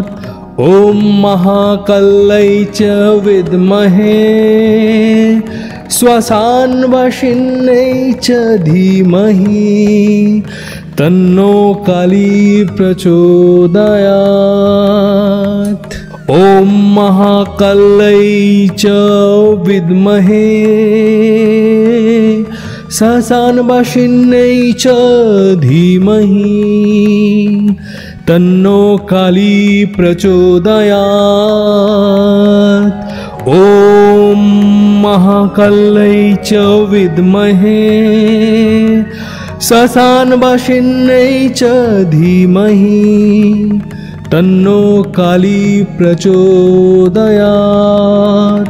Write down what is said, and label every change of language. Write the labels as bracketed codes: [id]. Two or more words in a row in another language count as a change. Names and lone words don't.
[sa] ওম মহাকাল্যৈ চ বিদ্মহে শ্মশানবাসিন্যৈ চ ধীমহি তন্নো কালী প্রচোদয়াৎ। ওম মহাকাল্যৈ চ বিদ্মহে श्मशानवासिन्यै च धीमहि तन्नो काली प्रचोदयात्। ॐ महाकाल्यै च विद्महे श्मशानवासिन्यै च धीमहि तन्नो काली प्रचोदयात्।